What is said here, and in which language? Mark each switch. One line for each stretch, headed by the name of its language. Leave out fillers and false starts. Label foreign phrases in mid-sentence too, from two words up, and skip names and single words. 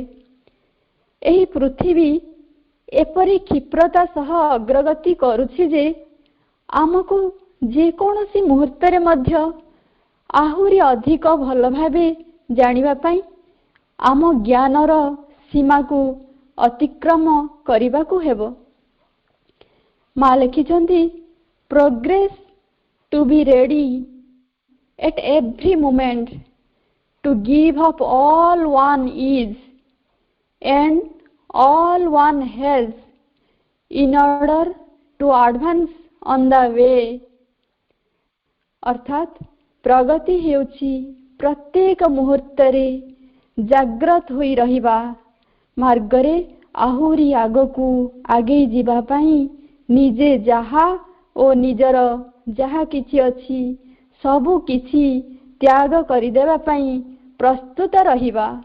Odia: ଏହି ପୃଥିବୀ ଏପରି କ୍ଷିପ୍ରତା ସହ ଅଗ୍ରଗତି କରୁଛି ଯେ ଆମକୁ ଯେକୌଣସି ମୁହୂର୍ତ୍ତରେ ମଧ୍ୟ ଆହୁରି ଅଧିକ ଭଲ ଭାବେ ଜାଣିବା ପାଇଁ ଆମ ଜ୍ଞାନର ସୀମାକୁ ଅତିକ୍ରମ କରିବାକୁ ହେବ। ମା ଲେଖିଛନ୍ତି,
English: progress to be ready at every moment to give up all one is and all one has in order to advance on the way.
Odia: ଅର୍ଥାତ୍ ପ୍ରଗତି ହେଉଛି ପ୍ରତ୍ୟେକ ମୁହୂର୍ତ୍ତରେ ଜାଗ୍ରତ ହୋଇ ରହିବା, ମାର୍ଗରେ ଆହୁରି ଆଗକୁ ଆଗେଇ ଯିବା ପାଇଁ ନିଜେ ଯାହା ଓ ନିଜର ଯାହା କିଛି ଅଛି ସବୁ କିଛି ତ୍ୟାଗ କରିଦେବା ପାଇଁ ପ୍ରସ୍ତୁତ ରହିବା।